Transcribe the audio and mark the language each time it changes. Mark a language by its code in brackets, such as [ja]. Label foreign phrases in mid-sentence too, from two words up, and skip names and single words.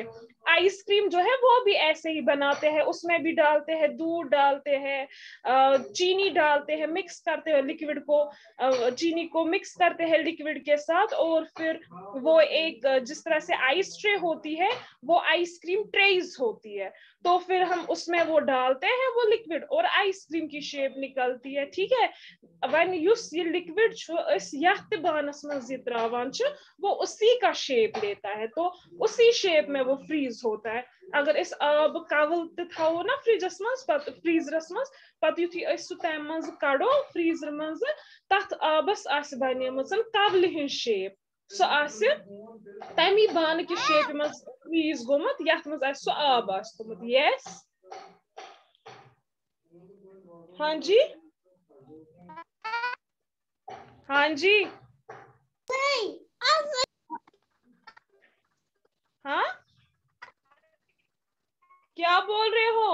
[hi] आइसक्रीम जो है वो भी ऐसे ही बनाते हैं, उसमें भी डालते हैं दूध, डालते हैं चीनी, डालते हैं, मिक्स करते हैं लिक्विड को, चीनी को मिक्स करते हैं लिक्विड के साथ, और फिर वो एक जिस तरह से आइस ट्रे होती है वो आइसक्रीम ट्रेज होती है, तो फिर हम उसमें वो डालते हैं वो लिक्विड और आइसक्रीम की शेप निकलती है। ठीक है, [ks] वन युस ये लिक्विड यथ बानस मज त्रावान [hi] वो उसी का शेप लेता है, तो उसी शेप में वो फ्रीज होता है। [ks] अगर इस आब कवल थो ना फ्रिजस मज फ्रीजरस मज पत युथी सु तम मज कड़ो फ्रीजर मज तथ आबस बनेमज कवल हिंद शेप, सो तमी बान कि शेप मज फ्रीज गोमुत यथ मज सु आब आसमुत। [hi] यस, हाँ जी, हाँ जी, हाँ क्या बोल रहे हो?